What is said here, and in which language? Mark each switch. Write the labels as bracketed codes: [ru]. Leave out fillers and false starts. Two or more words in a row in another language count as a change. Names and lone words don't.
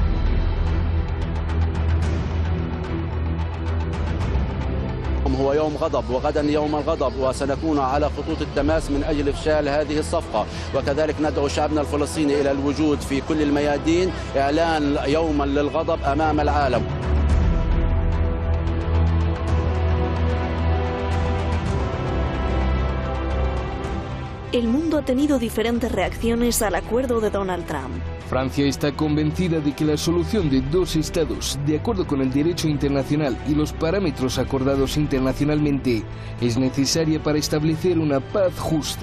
[ar] هو يوم غضب، وغدا يوم الغضب، وسنكون على خطوط التماس من أجل إفشال هذه الصفقة، وكذلك ندعو شعبنا الفلسطيني إلى الوجود في كل الميادين إعلان يوما للغضب أمام العالم. [es] El mundo ha tenido diferentes reacciones al acuerdo de Donald Trump. Francia está convencida de que la solución de dos estados, de acuerdo con el derecho internacional y los parámetros acordados internacionalmente, es necesaria para establecer una paz justa.